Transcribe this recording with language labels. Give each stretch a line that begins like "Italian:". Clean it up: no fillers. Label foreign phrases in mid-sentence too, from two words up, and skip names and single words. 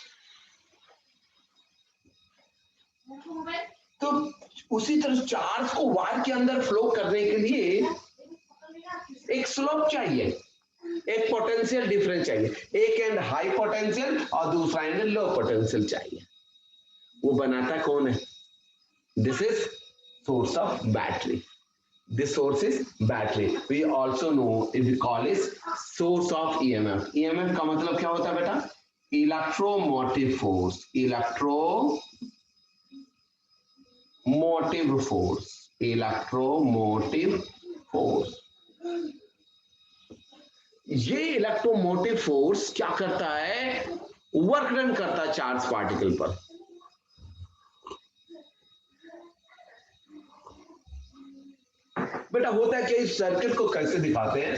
Hindi: तो उसी तरह चार्ज को वायर के अंदर फ्लो करने के लिए एक स्लोप चाहिए, एक
English: potential difference
Hindi: चाहिए, एक
English: end high potential
Hindi: और दूसरा
English: end low potential
Hindi: चाहिए। वो बनाता कौन है?
English: this is source of battery. This source is battery. We also know we call it source of EMF.
Hindi: EMF का मतलब क्या होता है बेटा?
English: Electromotive force. Electromotive force. Electromotive force.
Hindi: ये
English: electromotive force
Hindi: क्या करता है?
English: work done
Hindi: करता है
English: charge particle
Hindi: पर। बेटा होता है कि इस सर्किट को कैसे दिखाते हैं?